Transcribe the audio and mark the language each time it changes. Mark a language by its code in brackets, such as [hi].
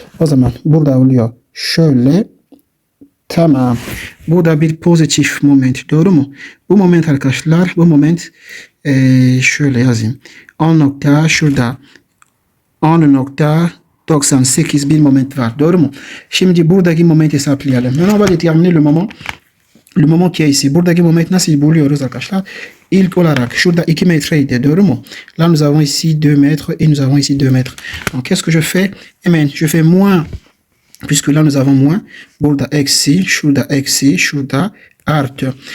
[tr] O zaman burada oluyor. Şöyle. Tamam. Bu da bir pozitif moment. Doğru mu? Bu moment arkadaşlar. Bu moment şöyle yazayım. 10 nokta şurada. 10.90 98 bin moment var. Doğru mu? Şimdi buradaki momenti hesaplayalım. [fr] Maintenant on va déterminer le moment qui est ici. [tr] Buradaki moment nasıl buluyoruz arkadaşlar? İlk olarak şurada 2 metreydi. Doğru mu? [fr] Là nous avons ici 2 mètres et nous avons ici 2 mètres. Donc qu'est-ce que je fais? Eh bien, je fais moins, puisque là nous avons moins. [tr] Burada eksi, şurada artı.